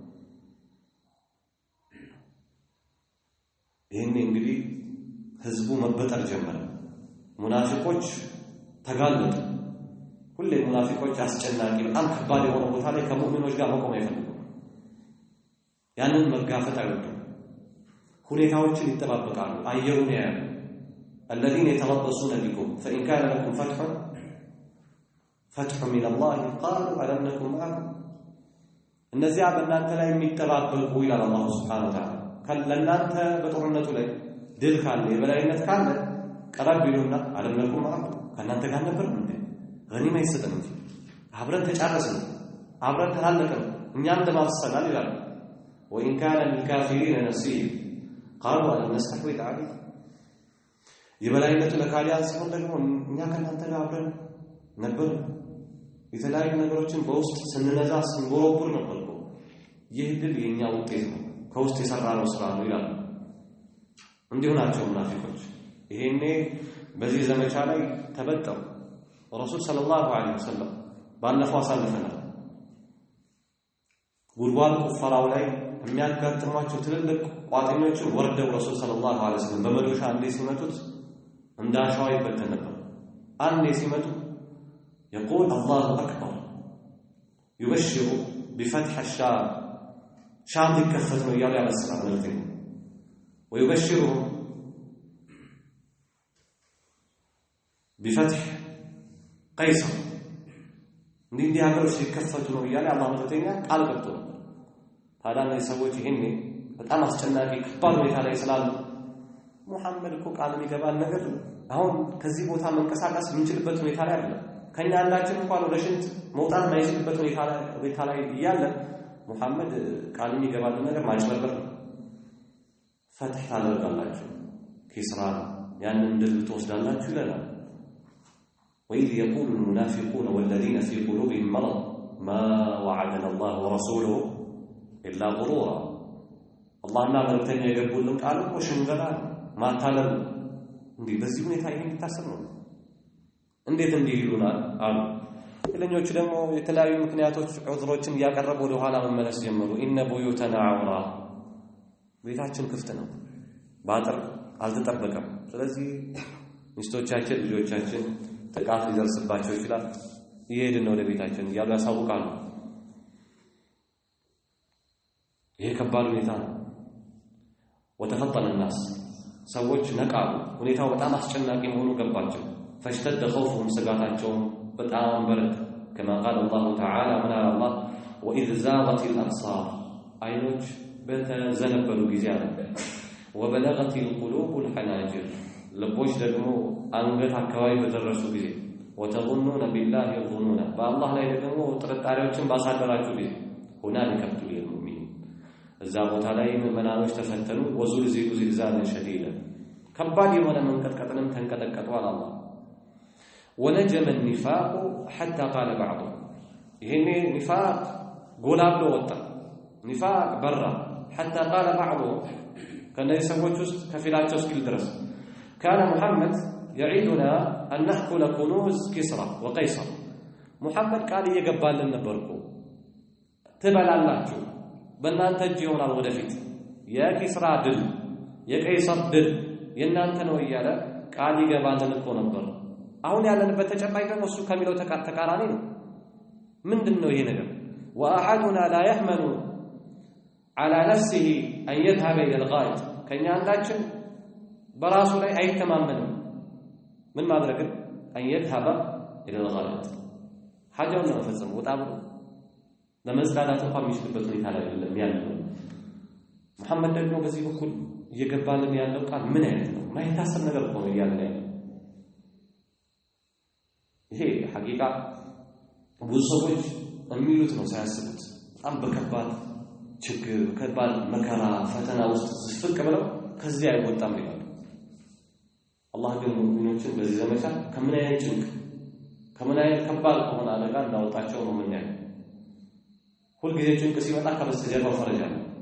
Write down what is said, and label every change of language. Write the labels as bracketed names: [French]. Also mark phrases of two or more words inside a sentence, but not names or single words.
[Amharic] ይሄን እንግዲህ ህዝቡ መበጠር ጀመረ። ሙናፊቆች ተጋለጡ። ሁሌ ሙናፊቆች አስጨናቂ በጣም ከባድ የሆነ ቦታ ላይ ከሙእሚኖች ጋር መቆም አይፈልጉም። ያንን መጋፈጥ አይወዱም። ሁኔታዎችን ይጠባበቃሉ። አየሩን ያያሉ። [Arabic] الذين يتربصون بكم فإن كان لكم فتح من الله قالوا ألم نكن معكم [Amharic] እነዚያ በእናንተ ላይ የሚጠባበቁ ይላል አላህ [Arabic] سبحانه وتعالى [Amharic] ለእናንተ በጦርነቱ ላይ ድል ካለ የበላይነት ካለ ቀረብ ይሉና [Arabic] ألم نكن معكم [Amharic] ከእናንተ ጋር ነበር እንዴ ገኒማ ይሰጠን እንጂ አብረን ተጫረስን አብረን ተላለቅን እኛም ተማሰናል ይላል። [Arabic] وإن كان للكافرين نصيب قالوا ألم نستحوذ عليكم [Amharic] የበላይነቱ ለካሊያን ሲሆን ደግሞ እኛ ከእናንተ ጋር አብረን ነበር። የተለያዩ ነገሮችን በውስጥ ስንነዛ ስንጎረጉር ነበር። ይህ ድል የኛ ውጤት ነው፣ ከውስጥ የሰራነው ስራ ነው ይላል። እንዲሁ ናቸው ሙናፊቆች። ይሄኔ በዚህ ዘመቻ ላይ ተበጠሩ። [Arabic] رسول صلى الله عليه وسلم [Amharic] ባለፈው አሳልፈናል። ጉድጓድ ቁፋራው ላይ የሚያጋጥሟቸው ትልልቅ ቋጥኞችን ወርደው [Arabic] رسول صلى الله عليه وسلم [Amharic] በመዶሻ አንዴ ሲመቱት እንዳሻው ይበተን ነበር። አንዴ ሲመቱ [Arabic] يقول الله أكبر يبشر بفتح الشام شام تكفت [Amharic] ነው ያለው ያበስራል ማለት ነው። [Arabic] ويبشرهم بفتح قيصر [Amharic] እንዲህ ሀገሮች ሊከፈቱ ነው ያለ አላህ መተኛ ቃል ገብቶ ታዲያ እነዚህ ሰዎች ይሄኔ በጣም አስጨናቂ ከባድ ሁኔታ ላይ ስላሉ ሙሐመድ እኮ ቃል የሚገባን ነገር አሁን ከዚህ ቦታ መንቀሳቀስ የምንችልበት ሁኔታ ላይ አይደለም። ከኛ አንዳችን እንኳን ወደ ሽንት መውጣት ማይችልበት ሁኔታ ላይ እያለ ሙሐመድ ቃል የሚገባልን ነገር ማጭበርበር ነው። ፈትህ ታደርጋላችሁ ኪስራ ያንን ድል ትወስዳላችሁ ይላል። [Arabic] وإذ يقول المنافقون والذين في قلوبهم مرض ما وعدنا الله ورسوله إلا غرورا الله ما [Amharic] መልእክተኛ የገቡልን ቃል እኮ ሽንገላ ማታለል እንዲህ በዚህ ሁኔታ ይሄን ይታሰብ ነው እንዴት እንዲህ ይሉናል አሉ። ሌሎቹ ደግሞ የተለያዩ ምክንያቶች ዑዝሮችን ያቀረቡ ወደ ኋላ መመለስ ጀመሩ። [Arabic] إن بيوتنا عورة [Amharic] ቤታችን ክፍት ነው፣ ባጥር አልተጠበቀም። ስለዚህ ሚስቶቻችን ልጆቻችን ጥቃት ሊደርስባቸው ይችላል፣ ይሄድን ወደ ቤታችን እያሉ ያሳውቃሉ። ይሄ ከባድ ሁኔታ ነው። [Arabic] وتفطن الناس [Amharic] ሰዎች ነቃሉ። ሁኔታው በጣም አስጨናቂ መሆኑ ገባቸው። [Arabic] فاشتد خوفهم سقاطاتهم [Amharic] በጣም በረታ። [Arabic] كما قال الله تعالى من الله وإذ زاغت الأبصار [Amharic] አይኖች በተዘነበሉ ጊዜ አለ [Arabic] وبلغت القلوب الحناجر [Amharic] ልቦች ደግሞ አንገት አካባቢ በደረሱ ጊዜ [Arabic] وتظنون بالله الظنون [Amharic] በአላህ ላይ ደግሞ ጥርጣሬዎችን ባሳደራችሁ ጊዜ [Arabic] هنالك ابتلي المؤمنين [Amharic] እዛ ቦታ ላይ ምዕመናኖች ተፈተኑ። [Arabic] وزلزلوا زلزالا شديدا [Amharic] ከባድ የሆነ መንቀጥቀጥንም ተንቀጠቀጡ አለ አላህ። [Arabic] ونجم النفاق حتى قال بعضهم [Amharic] ይሄኔ ኒፋቅ ጎላ ብሎ ወጣ። ኒፋቅ በራ [Arabic] حتى قال بعضهم [Amharic] ከነዚህ ሰዎች ውስጥ ከፊላቸው እስኪል ድረስ [Arabic] كان محمد يعيدنا أن نأكل كنوز كسرى وقيصر محمد قال يقبالن [Amharic] ነበርኩ ትበላላችሁ በእናንተ እጅ ይሆናል ወደፊት የኪስራ ድል የቀይሰር ድል የእናንተ ነው እያለ ቃል ይገባልን እኮ ነበር። አሁን ያለንበት ተጨባጭ ደግሞ እሱ ከሚለው ተቃራኒ ነው። ምንድነው ይሄ ነገር? [Arabic] وأحدنا لا يحمل على نفسه أن يذهب إلى الغائط [Amharic] ከኛ አንዳችን በራሱ ላይ አይተማመንም። ምን ማድረግ [Arabic] أن يذهب إلى الغائط [Amharic] ሐጃውን ለመፈጸም ወጣ ብሎ ለመዝናናት እንኳን የሚችልበት ሁኔታ ላይ አይደለም ያለው። መሐመድ ደግሞ በዚህ በኩል እየገባልን ያለው ቃል ምን አይነት ነው? ማይታሰብ ነገር ነው እያለ ያለው። ይሄ ሐቂቃ ብዙ ሰዎች የሚሉት ነው ሳያስቡት በጣም በከባድ ችግር በከባድ መከራ ፈተና ውስጥ ዝፍቅ ብለው ከዚህ አይወጣም ይላል። አላህ ግን ሙእሚኖችን በዚህ ዘመቻ ከምን አይነት ጭንቅ ከምን አይነት ከባድ ከሆነ አደጋ እንዳወጣቸው ነው የምናየው። ሁልጊዜ ጭንቅ ሲመጣ ከበስተጀርባው ፈረጃ ነው።